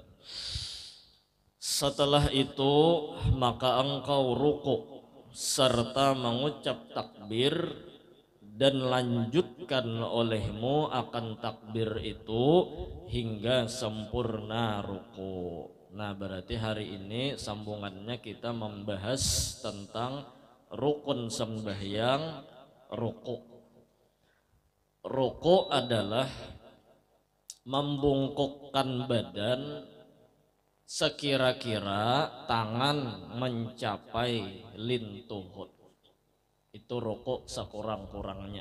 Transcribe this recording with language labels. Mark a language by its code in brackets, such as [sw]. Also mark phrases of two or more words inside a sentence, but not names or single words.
[id] Setelah itu maka engkau ruku serta mengucap takbir, dan lanjutkan olehmu akan takbir itu hingga sempurna ruku. Nah, berarti hari ini sambungannya kita membahas tentang rukun sembahyang, ruku. Ruku adalah membungkukkan badan sekira-kira tangan mencapai lintuhut. Itu rukuk sekurang-kurangnya.